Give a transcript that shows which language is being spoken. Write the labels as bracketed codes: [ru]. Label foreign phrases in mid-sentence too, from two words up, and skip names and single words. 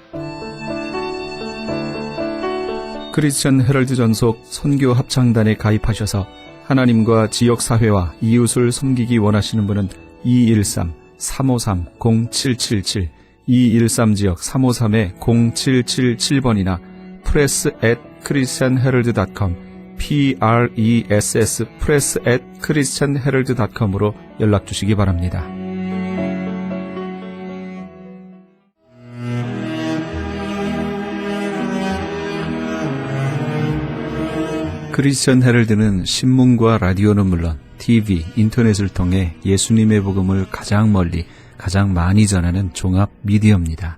[ko] 크리스천 헤럴드 전속 선교 합창단에 가입하셔서 하나님과 지역사회와 이웃을 섬기기 원하시는 분은 213-353-0777 213지역 353-0777번이나 press@christianherald.com press press@christianherald.com으로 연락주시기 바랍니다. 크리스천 헤럴드는 신문과 라디오는 물론 TV, 인터넷을 통해 예수님의 복음을 가장 멀리, 가장 많이 전하는 종합 미디어입니다.